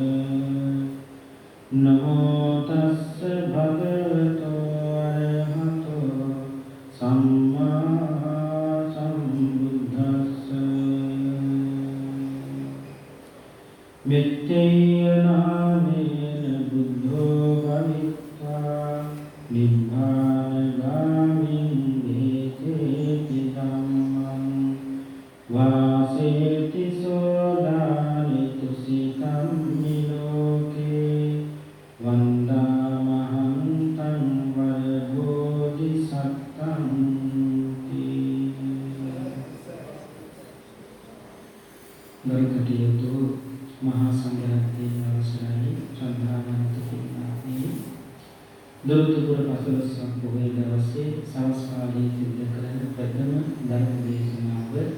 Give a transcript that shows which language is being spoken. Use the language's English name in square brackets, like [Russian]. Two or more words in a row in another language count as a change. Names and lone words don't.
[Pali] නමෝ තස්ස භගවතෝ අරහතෝ සම්මා සම්බුද්දස්ස මෙත්තේය නාමේන බුද්ධෝ භවිත්වා නිබ්බානගාමින් වාසේති සෝදානි තුසිතම් මිලෝකේ වන්දාමහං වර බෝධිසත්තං [Sinhala] ගරුකටියතු මහා සංඝරත්නයේ අවසරයි ශ්‍රද්ධාවන්ත පින්වත්නි දොරටුපුර පසළොස්වක පොහොය දවසේ සවස් කාලයේ සිදු කරන ප්‍රථම ධර්ම දේශනාව